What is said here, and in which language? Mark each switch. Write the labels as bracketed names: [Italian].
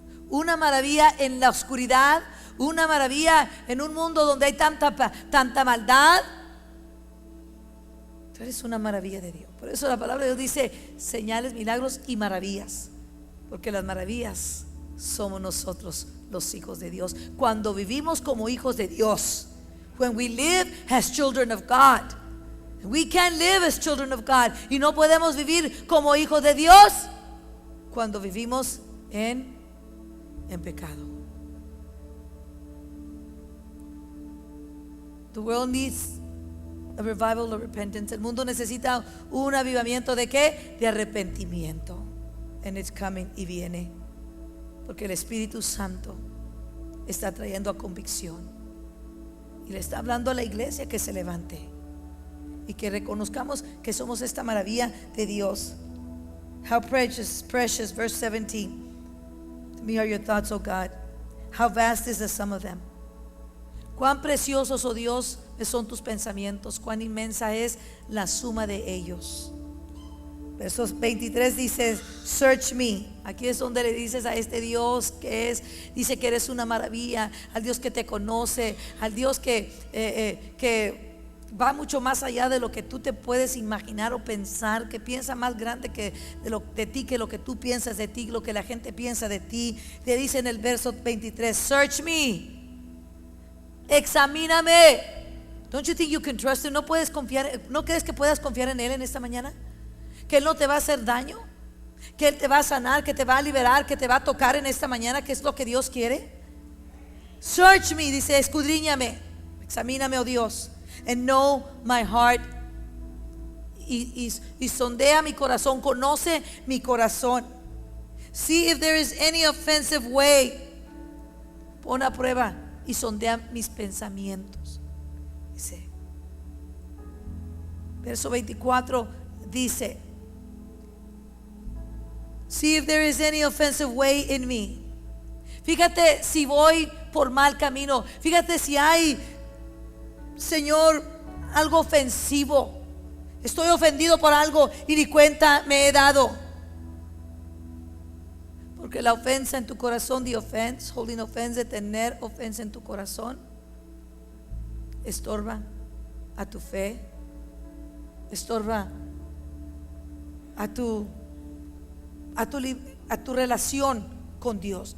[Spanish] Una maravilla en la oscuridad, una maravilla en un mundo donde hay tanta maldad. Tú eres una maravilla de Dios. Por eso la palabra de Dios dice señales, milagros y maravillas, porque las maravillas somos nosotros, los hijos de Dios, cuando vivimos como hijos de Dios. [English] When we live as children of God. We can live as children of God. [Spanish] Y no podemos vivir como hijos de Dios cuando vivimos en pecado. [English] The world needs a revival of repentance. [Spanish] El mundo necesita un avivamiento de ¿qué? De arrepentimiento. [English] And it's coming, [Spanish] y viene, porque el Espíritu Santo está trayendo a convicción y le está hablando a la iglesia que se levante y que reconozcamos que somos esta maravilla de Dios. [English] How precious, verse 17. To me are your thoughts, O God. How vast is the sum of them. [Spanish] Cuán preciosos, oh Dios, son tus pensamientos, cuán inmensa es la suma de ellos. Versos 23 dice: [English] search me. [Spanish] Aquí es donde le dices a este Dios dice que eres una maravilla, al Dios que te conoce, al Dios que va mucho más allá de lo que tú te puedes imaginar o pensar, que piensa más grande que de ti, que lo que tú piensas de ti, lo que la gente piensa de ti. Le dice en el verso 23, [English] search me, [Spanish] examíname. [English] Don't you think you can trust him? [Spanish] ¿No puedes confiar? ¿No crees que puedas confiar en él en esta mañana? Que él no te va a hacer daño, que él te va a sanar, que te va a liberar, que te va a tocar en esta mañana, que es lo que Dios quiere. [English] Search me, [Spanish] dice, escudriñame, examíname, oh Dios, [English] and know my heart. [Spanish] Y sondea mi corazón, conoce mi corazón. [English] See if there is any offensive way. [Spanish] Pon a prueba y sondea mis pensamientos. Dice, verso 24 dice, [English] see if there is any offensive way in me. [Spanish] Fíjate si voy por mal camino. Fíjate si hay, Señor, algo ofensivo. Estoy ofendido por algo y ni cuenta me he dado. Porque la ofensa en tu corazón, [English] the offense, holding offense, [Spanish] de tener ofensa en tu corazón, estorba a tu fe, estorba a tu relación con Dios.